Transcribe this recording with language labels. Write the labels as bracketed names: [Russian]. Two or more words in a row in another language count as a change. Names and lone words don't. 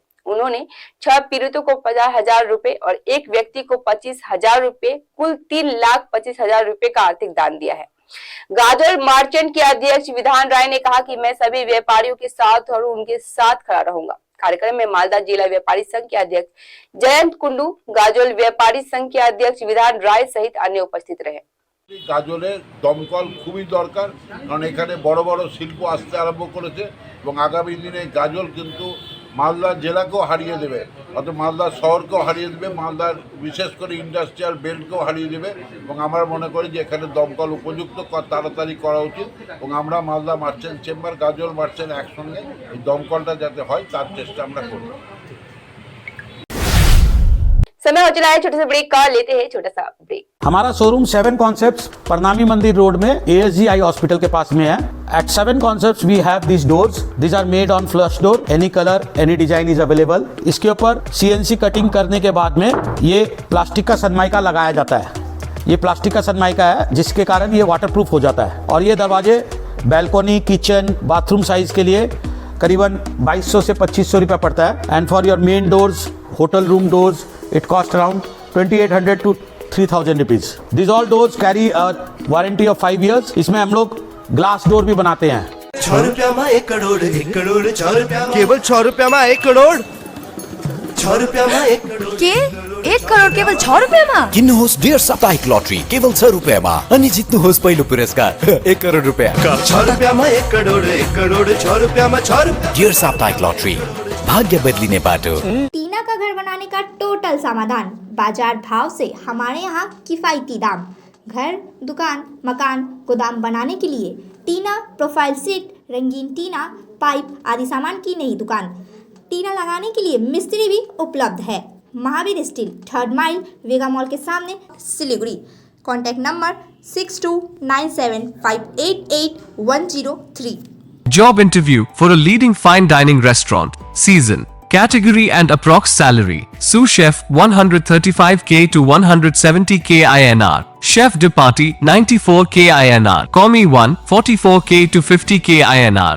[Hindi] उन्होंने 6 पीड़ितों को 50,000 रुपए और एक व्यक्ति को 25,000 रुपए, कुल 3,25,000 रुपए का आर्थिक दान दिया है। गाजर मर्चेंट के अध्यक्ष विधान राय ने कहा कि मैं सभी व्यापारियों के साथ और उनके साथ खड़ा रहूंगा। कार्यक्रम में मालदा जिला व्यापारी संघ के अध्यक्ष जयंत कुंडू, गाजोल व्यापारी संघ के अध्यक्ष विधान राय सहित अन्य उपस्थित रहे। [Bangla] গাজলে দমকল খুবই দরকার, কারণ এখানে বড় বড় শিল্প আসতে আরম্ভ করেছে এবং আগামী দিনে গাজল কিন্তু মালদা জেলাকেও হারিয়ে দেবে, অর্থাৎ মালদা শহরকেও হারিয়ে দেবে, মালদার বিশেষ করে [English] industrial belt [Bangla] হারিয়ে দেবে। এবং আমরা মনে করি যে এখানে দমকল উপযুক্ত তাড়াতাড়ি করা উচিত এবং আমরা মালদা মার্চেন্ট চেম্বার, গাজল মার্চেন্ট একসঙ্গে এই দমকলটা যাতে হয় তার চেষ্টা আমরা করব। [Hindi] समय हो चला है छोटे से ब्रेक का, लेते हैं छोटा सा ब्रेक। हमारा शोरूम 7 कॉन्सेप्ट्स प्रणामी मंदिर रोड में ASGI हॉस्पिटल के पास में है। [English] At 7 concepts we have these doors. These are made on flush door. Any color, any design is available. [Hindi] इसके ऊपर CNC कटिंग करने के बाद में ये प्लास्टिक का सनमाइका लगाया जाता है। ये प्लास्टिक का सनमाइका है जिसके कारण ये वाटरप्रूफ हो जाता है। और ये दरवाजे बैल्कोनी, किचन, [English] bathroom size [Hindi] के लिए करीबन 2200 से 2500 रुपये पड़ता है। [English] and for your main doors, hotel room doors, it cost around 2,800 to 3,000 rupees. These all doors carry a warranty of 5 years. [Hindi] इसमें हम लोग ग्लास डोर भी बनाते हैं। 6 रुपया में 1 करोड़, 1 करोड़ 6 रुपया में। কেবল 6 रुपया में 1 करोड़। 6 रुपया में 1 करोड़ [Nepali] के 1 करोड़ केवल 6 रुपयामा? किन्नुहोस् डियर साप्ताहिक लटरी केवल 6 रुपैयाँमा अनि जित्नुहोस् पहिलो पुरस्कार 1 करोड रुपैयाँ। [Hindi] 6 रुपया में 1 करोड़, 1 करोड़ 6 रुपया में 6 रुपया। [Nepali] डियर साप्ताहिक लटरी भाग्य बदलिने बाटो। [Hindi] टीना का घर बनाने का टोटल समाधान, बाजार भाव से हमारे यहाँ किफायती दाम। घर, दुकान, मकान, गोदाम बनाने के लिए टीना, [English] profile sheet, [Hindi] रंगीन टीना, पाइप आदि सामान की नई दुकान। टीना लगाने के लिए मिस्त्री भी उपलब्ध है। महावीर स्टील, 3rd माइल, वेगा मॉल के सामने, सिलीगुड़ी। [English] contact number [Hindi] 6297588103। [English] Job interview for a leading fine dining restaurant. Season, category and approx salary. Sous chef 135k to 170k INR. Chef de partie 94k INR. Commis 1 44k to 50k INR.